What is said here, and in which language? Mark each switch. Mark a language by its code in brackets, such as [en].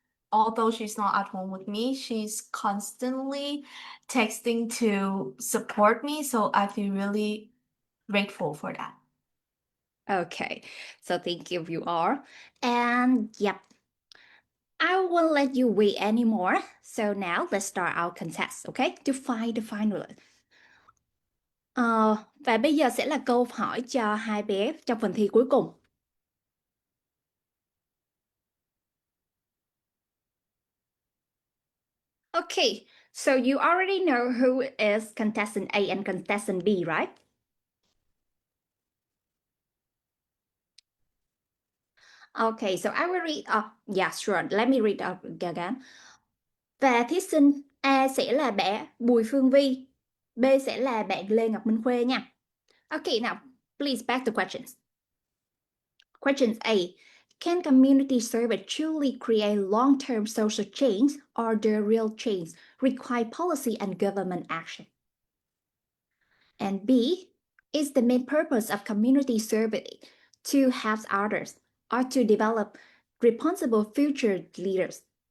[en] Although she's not at home with me, she's constantly texting to support me. So I feel really grateful for that. Okay, so thank you are. And yep, I won't let you wait anymore. So now let's start our contest, okay? To find the finalist. [vi] Và bây giờ sẽ là câu hỏi cho hai bé trong phần thi cuối cùng. [en] Okay, so you already know who is contestant A and contestant B, right? Okay, so I will read. Yeah, sure. Let me read out again. [vi] Và thí sinh A sẽ là bé Bùi Phương Vi, B sẽ là bạn Lê Ngọc Minh Khuê nha. [en] Okay, now please back to questions. Questions A. Can community service truly create long-term social change, or the real change require policy and government action? And B. Is the main purpose of community service to help others or to develop responsible future leaders?